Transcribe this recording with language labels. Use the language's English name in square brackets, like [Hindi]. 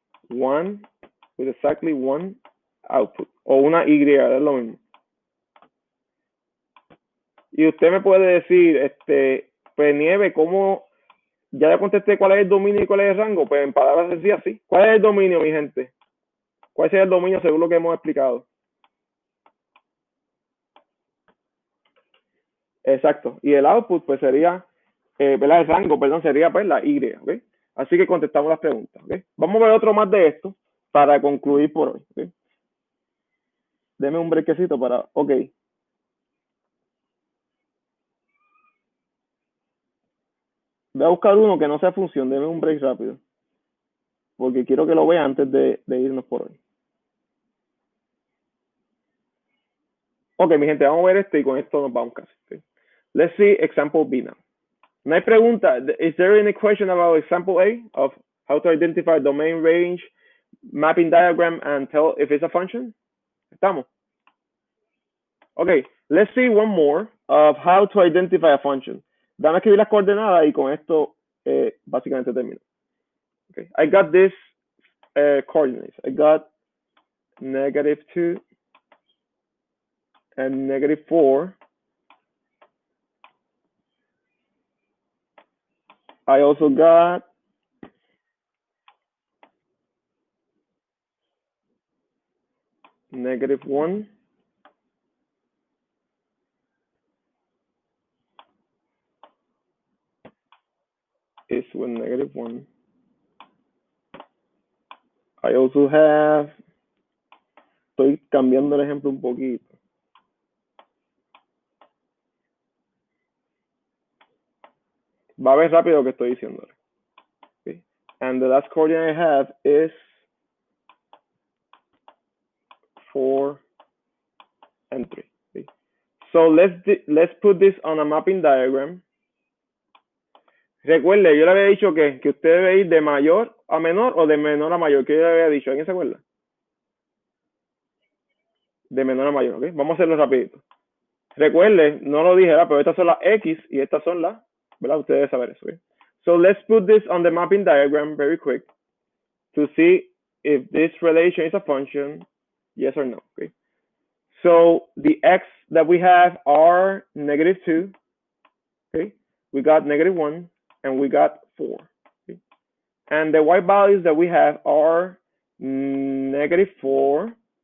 [English] One with exactly one output. [Spanish] O una Y, es lo mismo. Y usted me puede decir, pues Nieve, ¿cómo? Ya le contesté cuál es el dominio y cuál es el rango. Pues en palabras sencillas, sí. ¿Cuál es el dominio, mi gente? ¿Cuál sería el dominio según lo que hemos explicado? Exacto. Y el output, pues sería, ¿verdad? El rango, perdón, sería pues la Y, ¿ok? Así que contestamos las preguntas, ¿ok? Vamos a ver otro más de esto para concluir por hoy, ¿ok? Deme un brequecito para, ok. Voy a buscar uno que no sea función, deme un break rápido, porque quiero que lo vea antes de irnos por hoy. Ok, mi gente, vamos a ver este y con esto nos vamos casi. [English] Okay. Let's see example B now. [Spanish] No hay pregunta. [English] Is there any question about example A of how to identify domain range, mapping diagram, and tell if it's a function? [Spanish] Estamos. [English] Okay, let's see one more of how to identify a function. [Spanish] Dame escribir las coordenadas y con esto básicamente termino. [English] Okay, I got this coordinates. I got -2 and -4. I also got -1. Is with -1. I also have, [Spanish] estoy cambiando el ejemplo un poquito. Va a ver rápido lo que estoy diciéndole. Okay. [English] And the last coordinate I have is 4 and 3. Okay. So let's put this on a mapping diagram. [Spanish] Recuerde, yo le había dicho que usted debe ir de mayor a menor o de menor a mayor. ¿Qué yo le había dicho? ¿Alguien se acuerda? De menor a mayor, ¿ok? Vamos a hacerlo rapidito. Recuerde, no lo dije, pero estas son las X y estas son las, ¿verdad? Usted debe saber eso, ¿ok? [English] So let's put this on the mapping diagram very quick to see if this relation is a function, yes or no, okay? So the X that we have are -2, okay? We got -1 and we got 4, okay? And the Y values that we have are -4.